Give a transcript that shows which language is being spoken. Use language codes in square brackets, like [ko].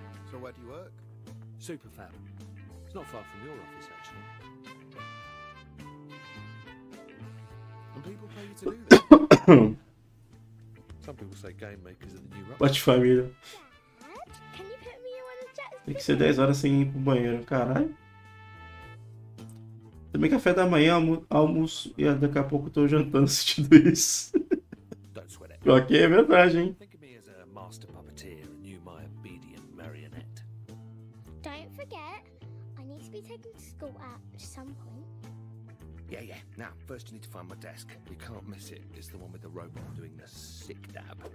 [en] So where do you work? Superfab. It's not far from your office, actually. And people pay you to do that. Some people say game makers are the new rock. [pt] Bate família. Tem que ser 10 horas sem ir pro banheiro, caralho. Também café da manhã, almoço e daqui a pouco eu tô jantando assistindo isso. Ok, é verdade, hein? [en] Think of me as a master puppeteer and you my obedient marionette. Don't forget, I need to be taken to school at some point. Yeah. Now, first you need to find my desk. You can't miss it. It's the one with the robot doing the sick dab.